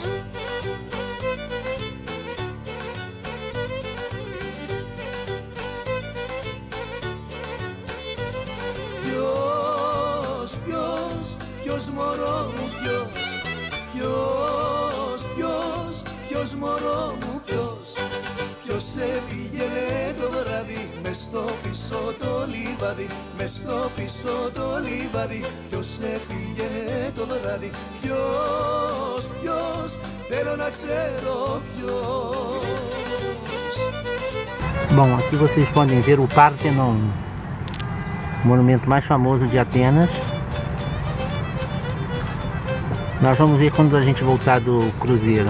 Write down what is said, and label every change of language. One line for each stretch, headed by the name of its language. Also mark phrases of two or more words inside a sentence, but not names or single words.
Greek: Ποιος μωρό μου, ποιος μωρό μου, ποιος σε πήγαινε το βράδυ μες στο πίσω το λιβάδι, μες στο πίσω το λιβάδι, ποιος σε πήγαινε το βράδυ, ποιος, θέλω να ξέρω ποιος.
Portuguese: Bom, aqui vocês podem ver o Parthenon, o monumento mais famoso de Atenas. Nós vamos ver quando a gente voltar do cruzeiro.